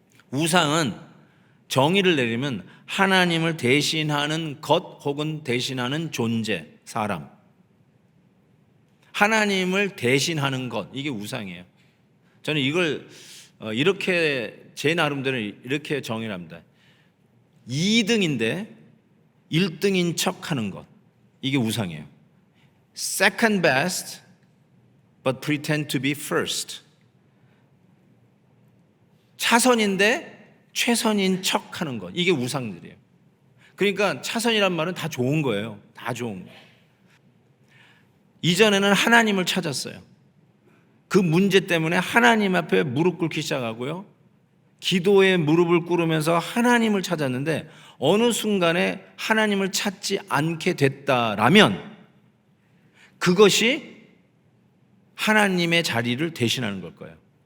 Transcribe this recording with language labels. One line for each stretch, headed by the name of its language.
Korean: 우상은 정의를 내리면 하나님을 대신하는 것 혹은 대신하는 존재, 사람. 하나님을 대신하는 것, 이게 우상이에요. 저는 이걸 이렇게 제 나름대로 이렇게 정의를 합니다. 2등인데 1등인 척하는 것, 이게 우상이에요.
English: Second best, but pretend to be first.
Korean: 차선인데 최선인 척하는 것, 이게 우상들이에요. 그러니까 차선이란 말은 다 좋은 거예요. 다 좋은 거예요. 이전에는 하나님을 찾았어요. 그 문제 때문에 하나님 앞에 무릎 꿇기 시작하고요. 기도에 무릎을 꿇으면서 하나님을 찾았는데 어느 순간에 하나님을 찾지 않게 됐다라면 그것이 하나님의 자리를 대신하는 걸 거예요.